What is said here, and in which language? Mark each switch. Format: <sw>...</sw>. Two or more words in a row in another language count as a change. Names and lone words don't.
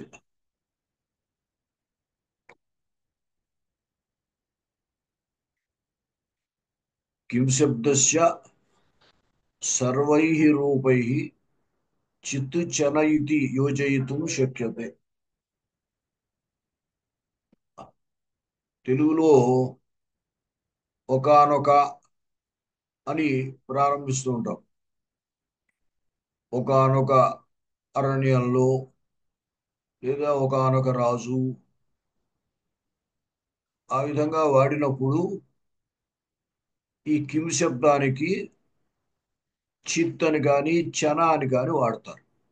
<sa>किं शब्दस्य सर्वैः रूपैः चित् चन इति योजयितुं शक्यते।</sa> <te>తెలుగులో ఒకానొక అని ప్రారంభిస్తూ ఉంటాం. ఒకానొక అరణ్యంలో లేదా ఒకానొక రాజు ఆ విధంగా వాడినప్పుడు ఈ కిం శబ్దానికి చిత్ అని కానీ చన అని కానీ వాడతారు.</te>